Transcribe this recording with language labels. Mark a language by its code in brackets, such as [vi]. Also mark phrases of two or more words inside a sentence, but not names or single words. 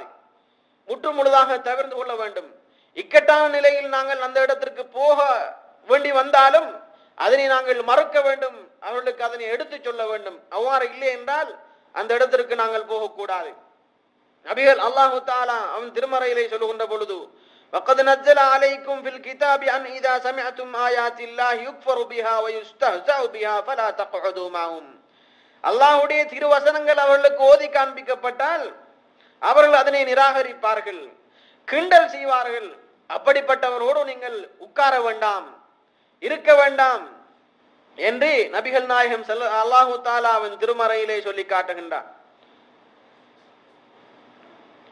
[ta] முற்று முழுதாக தவிர்த்து கொள்ள வேண்டும். இக்கட்டான நிலையில் நாங்கள் அந்த இடத்திற்கு போக வேண்டி வந்தாலும் அதனை நாங்கள் மறக்க வேண்டும், அவர்களுக்கு அதனை எடுத்து சொல்ல வேண்டும். அவ்வாறு இல்லை என்றால் அந்த இடத்திற்கு நாங்கள் போகக்கூடாது. நபிகள் [ar] الله تعالى [ta] அவன் திருமறையிலே சொல்லுகின்ற பொழுது, [ar] وَقَدْ نَزَّلَ عَلَيْكُمْ فِي الْكِتَابِ أَنْ إِذَا سَمِعْتُمْ آيَاتِ اللَّهِ يُكْفَرُ بِهَا وَيُسْتَهْزَأُ بِهَا فَلَا تَقْعُدُوا مَعَهُمْ. [ta] அல்லாஹ்வுடைய திருவசனங்கள் அவர்களுக்கு ஓதி காண்பிக்கப்பட்டால் அவர்கள் அதனை நிராகரிப்பார்கள், கிண்டல் செய்வார்கள். அப்படிப்பட்டவரோடு நீங்கள் உட்கார வேண்டாம், இருக்க வேண்டாம் என்று நபிகள் நாயகம் [ar] الله تعالى [ta] அவன் திருமறையிலே சொல்லி காட்டுகின்றார்.